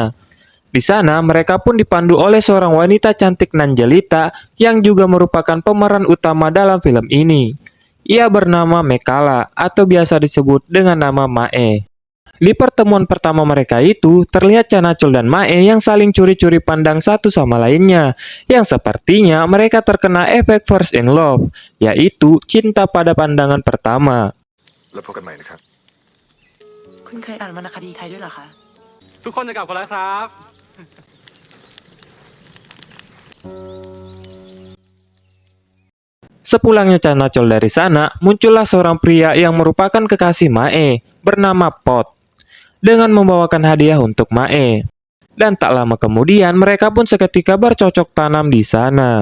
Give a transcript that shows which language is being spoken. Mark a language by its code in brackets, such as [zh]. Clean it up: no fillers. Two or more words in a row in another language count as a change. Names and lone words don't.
[id] Di sana, mereka pun dipandu oleh seorang wanita cantik nan jelita yang juga merupakan pemeran utama dalam film ini. Ia bernama Mekala atau biasa disebut dengan nama Mae. Di pertemuan pertama mereka itu, terlihat Chanachol dan Mae yang saling curi-curi pandang satu sama lainnya, yang sepertinya mereka terkena efek [en] first in love, [id] yaitu cinta pada pandangan pertama. [th] แล้วพบกันใหม่นะครับ คุณเคยอ่านวรรณคดีไทยด้วยเหรอคะ ทุกคนจะกลับกันแล้วครับ [id] Sepulangnya Chanachol dari sana, muncullah seorang pria yang merupakan kekasih Mae, bernama Pot, dengan membawakan hadiah untuk Mae. Dan tak lama kemudian, mereka pun seketika bercocok tanam di sana.